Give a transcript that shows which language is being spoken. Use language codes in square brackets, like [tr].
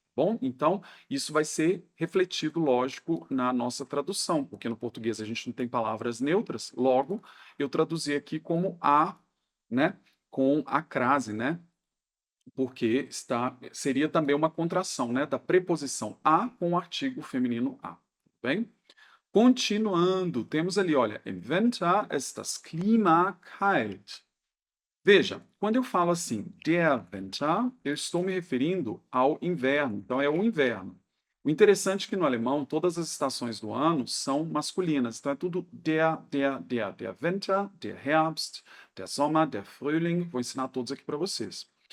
[pt] Bom, então isso vai ser refletido, lógico, na nossa tradução, porque no português a gente não tem palavras neutras, logo eu traduzi aqui como a, né, com a crase, né? Porque seria também uma contração, né, da preposição a com o artigo feminino a, tudo bem? Continuando, temos ali, olha, [de] im Winter ist das Klima kalt. [pt] Veja, quando eu falo assim, der Winter, eu estou me referindo ao inverno, então é o inverno. O interessante é que no alemão todas as estações do ano são masculinas, então é tudo [de] der Winter, der Herbst, der Sommer, der Frühling, [pt] vou ensinar todos aqui para vocês.